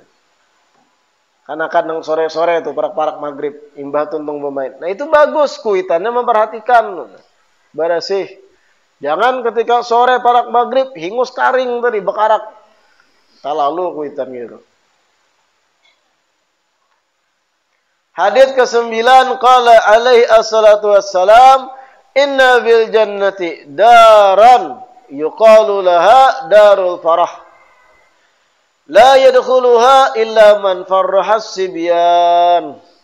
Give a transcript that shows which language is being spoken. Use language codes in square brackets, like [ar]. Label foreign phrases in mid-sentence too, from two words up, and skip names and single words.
[bjn] Kanakan yang sore-sore tuh parak-parak maghrib, imbah tuntung pemain. Nah itu bagus kuitannya memperhatikan. Barasih. Jangan ketika sore parak maghrib hingus karing tadi bekarak. Talalu kuitan gitu. Hadits ke-9 [ar] قال عليه الصلاة والسلام إن بالجنة دارا يقال لها دار الفرح لا يدخلها إلا من فرح الصبيان.